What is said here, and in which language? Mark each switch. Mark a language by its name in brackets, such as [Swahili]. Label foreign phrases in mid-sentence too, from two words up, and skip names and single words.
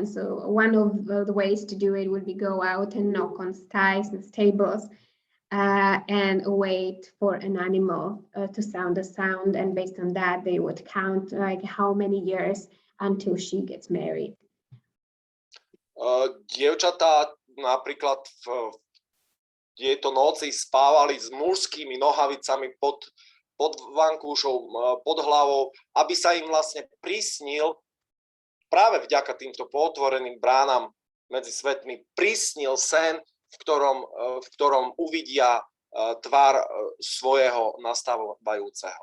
[English] So one of the ways to do it would be go out and knock on sties and stables and wait for an animal to sound a sound. And based on that, they would count like how many years until she gets married. [Slovak] Dievčatá napríklad v tieto noci spávali s mužskými nohavicami pod vankúšou, pod hlavou, aby sa im vlastne prisnil, práve vďaka týmto potvoreným bránam medzi svetmi, prisnil sen, v ktorom uvidia tvár svojho nastávajúceho.